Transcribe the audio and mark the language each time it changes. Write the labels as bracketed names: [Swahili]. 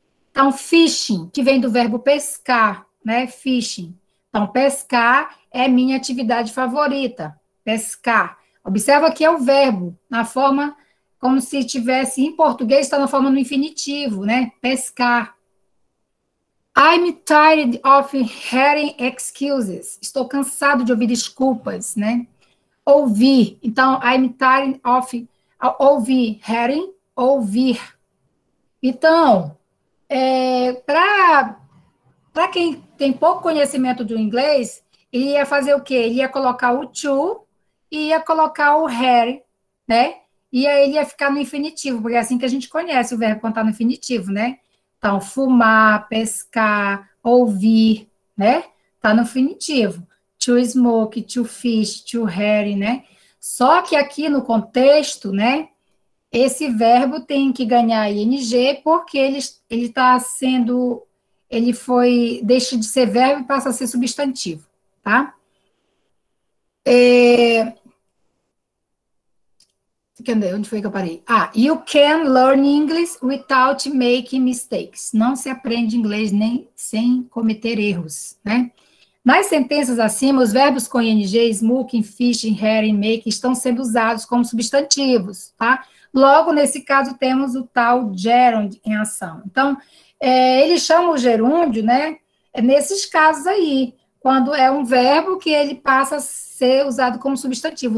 [Portuguese] Então, fishing, que vem do verbo pescar, né? Fishing. Então, pescar é minha atividade favorita, pescar. Observa que é o verbo, na forma, como se tivesse, em português, está na forma no infinitivo, né? Pescar. [English] I'm tired of hearing excuses. [Portuguese] Estou cansado de ouvir desculpas, né? Ouvir. [English] Então, I'm tired of ouvir. Hearing, ouvir. [Portuguese] Então, para quem tem pouco conhecimento do inglês, ele ia fazer o quê? Ele ia colocar o to e ia colocar o hear, né? E aí ele ia ficar no infinitivo, porque é assim que a gente conhece o verbo quando está no infinitivo, né? Então, fumar, pescar, ouvir, né? Está no infinitivo. [English] To smoke, to fish, to harry, né? [Portuguese] Só que aqui no contexto, né? Esse verbo tem que ganhar ing porque ele está sendo, deixa de ser verbo e passa a ser substantivo, tá? Onde foi que eu parei? [English] You can learn English without making mistakes. [Portuguese] Não se aprende inglês nem sem cometer erros, né? Nas sentenças acima, os verbos com ing, smoking, fishing, hearing, make, estão sendo usados como substantivos, tá? Logo, nesse caso, temos o tal gerund em ação. Então, eles chamam o gerúndio, né? Nesses casos aí, quando é um verbo que ele passa a ser usado como substantivo.